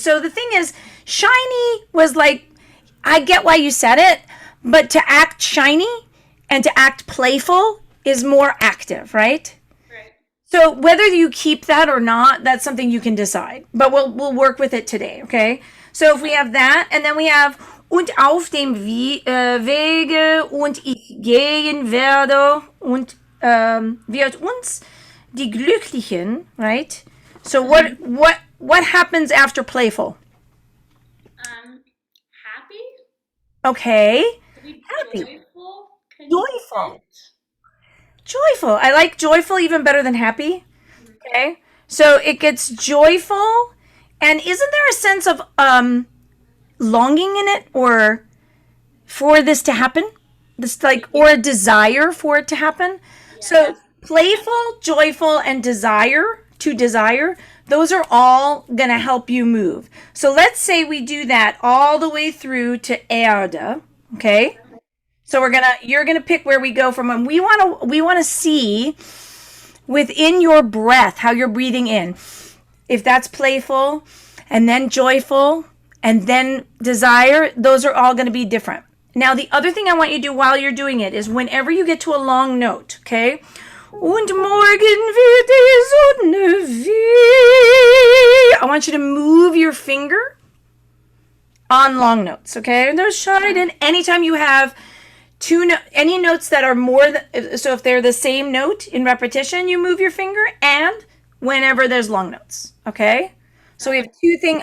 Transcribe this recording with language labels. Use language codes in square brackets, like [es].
[en] So the thing is, shiny was like, I get why you said it, but to act shiny and to act playful is more active, right? Right. So whether you keep that or not, that's something you can decide. But we'll work with it today, okay? So if we have that, and then we have und auf dem Wege und ich gehen werde und wird uns die Glücklichen, right? So what happens after playful? Happy? Okay. Happy. Joyful. Joyful. Joyful. Joyful. I like joyful even better than happy. Okay. So it gets joyful. And isn't there a sense of longing in it, or for this to happen? This or a desire for it to happen? Yeah. So playful, joyful, and desire, to desire, those are all going to help you move. So let's say we do that all the way through to Erde, okay? So you're going to pick where we go from, and we want to see within your breath how you're breathing in. If that's playful and then joyful and then desire, those are all going to be different. Now, the other thing I want you to do while you're doing it is whenever you get to a long note, okay? [de] Und morgen wird die Sonne wieder. [en] I want you to move your finger on long notes, okay? There's shine. Anytime you have any notes that are more than, so if they're the same note in repetition, you move your finger, and whenever there's long notes, okay? So we have two things.